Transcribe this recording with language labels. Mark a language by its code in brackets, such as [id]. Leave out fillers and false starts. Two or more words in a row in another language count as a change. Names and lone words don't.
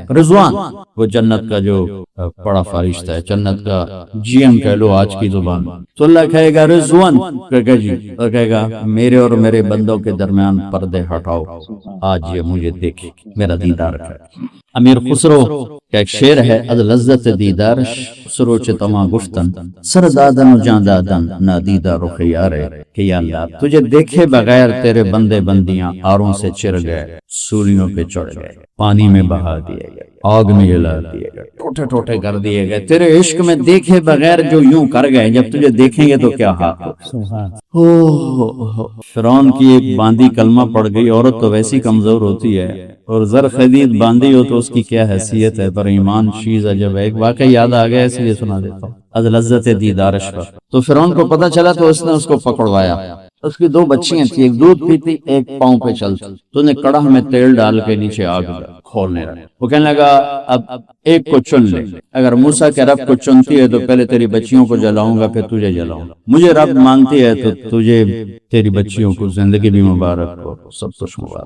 [ur] رضوان، وہ جنت کا جو بڑا فرشتہ ہے، جنت کا جی ایم کہہ لو آج کی زبان، تو اللہ کہے گا رضوان، کہے جی، اور کہے گا میرے اور میرے بندوں کے درمیان پردے ہٹاؤ، آج یہ مجھے دیکھے، میرا دیدار کرے۔ امیر خسرو کا ایک شعر ہے، [fa] از لذت دیدار خسرو چتما گفتن، سر دادن و جان دادن نا دیدار و خیارے، [ur] کہ یا اللہ تجھے دیکھے بغیر تیرے بندے بندیاں آروں سے چر گئے، سولیوں پہ چڑھ گئے، پانی میں بہا دیے گئے، آگ میں جلا دیے گئے، ٹوٹے ٹوٹے کر دیے گئے، تیرے عشق میں دیکھے بغیر جو یوں کر گئے، جب تجھے دیکھیں گے تو کیا حال ہو۔ فرعون کی ایک باندی کلمہ پڑ گئی، عورت تو ویسی کمزور ہوتی ہے، اور زر خدید باندھی ہو تو اس کی کیا حیثیت ہے، پر ایمان چیز عجب ہے۔ ایک واقعہ یاد آ گیا اس لیے سنا دیتا ہوں، [fa] از لذت دیدارش پر۔ [ur] تو فرعون کو پتہ چلا تو اس نے اس کو پکڑوایا، اس کی دو بچیاں تھی، ایک دودھ پیتی ایک پاؤں پہ چلتی، تو نے کڑاہ میں تیل ڈال کے نیچے آگ کھولنے لگا۔ وہ کہنے لگا اب ایک کو چن لے، اگر موسیٰ کے رب کو چنتی ہے تو پہلے تیری بچیوں کو جلاؤں گا پھر تجھے جلاؤں گا، مجھے رب مانتی ہے تو تجھے تیری بچیوں کو زندگی بھی مبارک ہو، سب کچھ مبارک۔